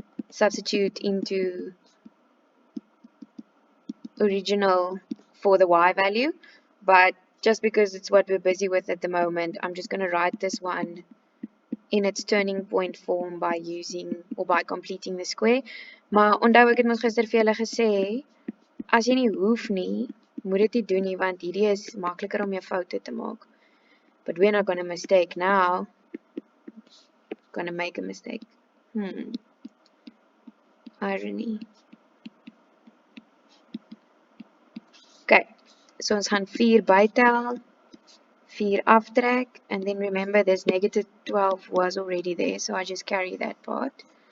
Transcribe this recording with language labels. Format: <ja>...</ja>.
<en>substitute into original for the y value, but just because it's what we're busy with at the moment, I'm just going to write this one in its turning point form by using or by completing the square.</en> <af>Maar onthou ek het mos gister vir julle gesê, as jy nie hoef nie, moet dit nie doen nie, want hierdie is makliker om jou foute te maak.</af> <en>But we're not going to mistake now. Going to make a mistake. Irony. Okay, so</en> <af>ons gaan 4 bytel, 4 aftrek,</af> <en>and then remember this negative 12 was already there, so I just carry that part.</en>